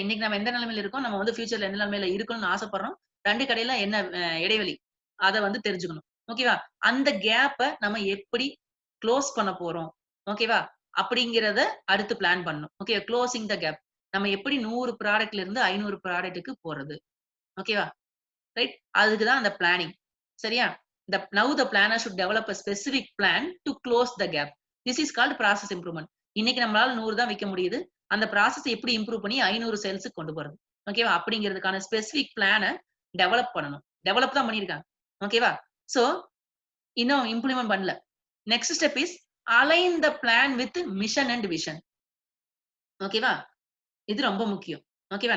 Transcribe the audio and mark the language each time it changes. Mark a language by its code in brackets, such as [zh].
[ta] இன்னைக்கு நம்ம எந்த நிலைமையில இருக்கோம், நம்ம வந்து ஃபியூச்சர்ல எந்த நிலைமையில இருக்கணும்னு ஆசைப்படுறோம். 2 இடையில என்ன இடைவெளி? அத வந்து தெரிஞ்சுக்கணும். ஓகேவா? அந்த கேப்ப நம்ம எப்படி குளோஸ் பண்ண போறோம்? ஓகேவா? அப்படிங்கிறத அடுத்து பிளான் பண்ணணும். ஓகே, குளோசிங் த கேப். நம்ம எப்படி 100 ப்ராடக்ட்ல இருந்து 500 ப்ராடக்ட்க்கு போறது? ஓகேவா? ரைட்? அதுக்கு தான் அந்த பிளானிங். சரியா? [en] Now the planner should develop a specific plan to close the gap. This is called process improvement. [ta] இன்னைக்கு நம்மளால 100 தான் விக்க முடியுது. அந்த ப்ராசஸ் எப்படி இம்ப்ரூவ் பண்ணி 500 சேல்ஸ்க்கு கொண்டு போறது. ஓகேவா? அப்படிங்கிறதுக்கான ஸ்பெசிபிக் பிளான டெவலப் பண்ணணும். டெவலப் தான் பண்ணியிருக்காங்க. ஓகேவா? சோ, இன்னும் இம்ப்ளிமெண்ட் பண்ணல. [en] Next step is align the plan with mission and vision. [ta] ஓகேவா? இது ரொம்ப முக்கியம். ஓகேவா?